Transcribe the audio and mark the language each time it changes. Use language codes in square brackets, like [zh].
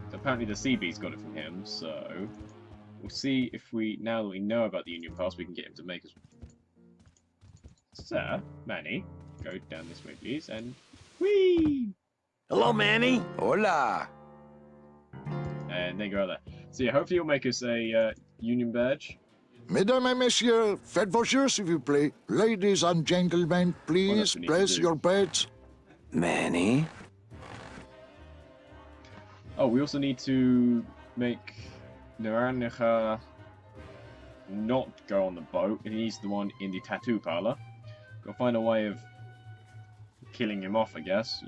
[en] Apparently the CB's got it from him, so... We'll see if we, now that we know about the union pass, we can get him to make us... Sir, Manny, go down this way, please, and... Whee! Hello, Manny. [es] Hola. [en] And then go out there. So yeah, hopefully you'll make us a union badge. [fr] Mesdames et messieurs, faites vos jeux, s'il vous plaît. [en] Ladies and gentlemen, please place your bets. Manny? Oh, we also need to make Naranja not go on the boat. He's the one in the tattoo parlor. Gotta find a way of killing him off, I guess.